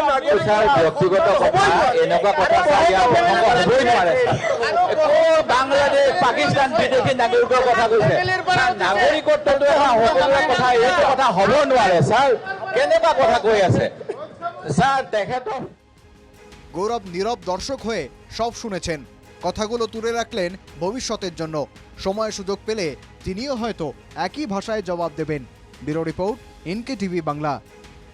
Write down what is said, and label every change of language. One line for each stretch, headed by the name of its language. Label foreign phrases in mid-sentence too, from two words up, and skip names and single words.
Assamese: ব্যক্তিগত কথা এনেকুৱা কথা হ'বই নোৱাৰে। বাংলাদেশ, পাকিস্তান বিদেশী নাগৰিকৰ কথা কৈছে। নাগৰিকত্বটো সকলোৰে কথা, এইটো কথা হ'ব নোৱাৰে। স্যার কেনেকুৱা কথা কৈ আছে স্যার? তেখেতৰ
Bangla: গৌরব নীরব দর্শক হয়ে সব শুনেছেন। কথাগুলো তুলে রাখলেন ভবিষ্যতের জন্য। সময় সুযোগ পেলে তিনিও হয়তো একই ভাষায় জবাব দেবেন। ব্যুরো রিপোর্ট, NK টিভি বাংলা।